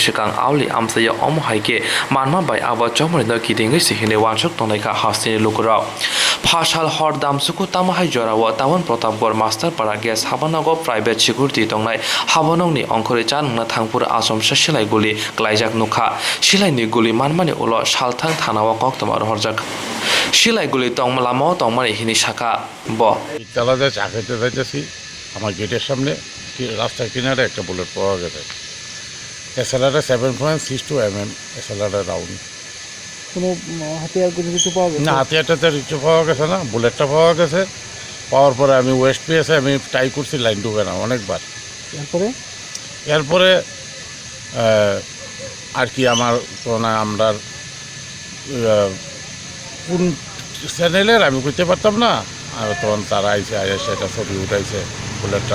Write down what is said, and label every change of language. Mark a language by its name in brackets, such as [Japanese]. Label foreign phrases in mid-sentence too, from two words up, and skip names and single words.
[Kok Borok] sikang auli amsaya omohai ke manma bai abo chongba ni kidingi sihine wansuk tongai ka hasini lukura phashal hor dam suku tamahai jorawa tawon protapgor master para gas habanago [English] private security [Kok Borok] tongnai habanong ni ongkhore chan na thangpur asom silai guli klaijak nukha silai ni guli manmani ulo salthang thanawa Koktwma horjak silai guli tong lamo tong mani hini shaka bo [Bangla] ইতালাতে চা খেতে যাইতেছি আমার গেটের সামনে রাস্তার কিনারে একটা বুলেট পাওয়া গেছে এসএলআর 7.62 [English] SLR round [Bangla] কোনো হাতিয়ার কিছু পাওয়া গেছে না হাতিয়ারটা কিছু পাওয়া গেছে না বুলেটটা পাওয়া গেছে পাওয়ার পরে আমি ওয়েস্ট পিএসে আমি ট্রাই করছি লাইন ঢুকে না অনেকবার এরপরে আর কি আমার আমরা কোন চ্যানেলের আমি বুঝতে পারতাম না আর তখন তারা আইসে সেটা ছবি উঠাইছে বুলেটটা